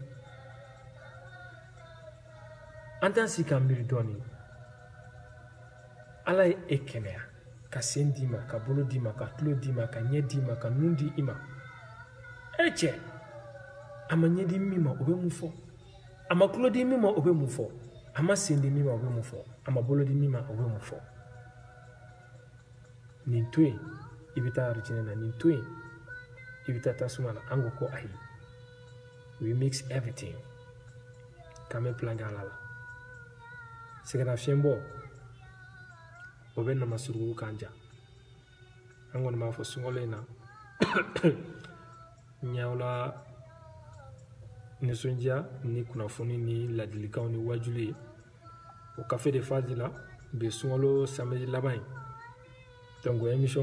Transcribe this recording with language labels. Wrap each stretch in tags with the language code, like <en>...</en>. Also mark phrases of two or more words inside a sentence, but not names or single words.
<bm>dɔɔnin ala ye e kɛnɛya ka sen d'i ma ka bolo d'i ma ka tulo d'i ma ka ɲɛ d'i ma ka nun di i ma cɛ a ma ɲɛ di min ma o bɛ mun fɔ a ma tulo di min ma o bɛ mun fɔ a ma sen di min ma o bɛ mun fɔ a ma bolo di min ma o bɛ mun fɔ nin to yen i bɛ taa arijinɛ na nin to yen i bɛ taa tasuma na an ko ko ayi</bm> <en>we mix everything</en> <bm>k'an bɛ plan kɛ ala la sɛgɛnnafiɲɛbɔ o bɛ nama suruguru k'an ja an kɔni b'a fɔ sunkalo in na ɲaw la nisɔndiya ni kunnafoni ni ladilikanw ni wajuli ye o kafe de faji la bi sunkalo samedi laban ye</bm> <fr>donc émission</fr>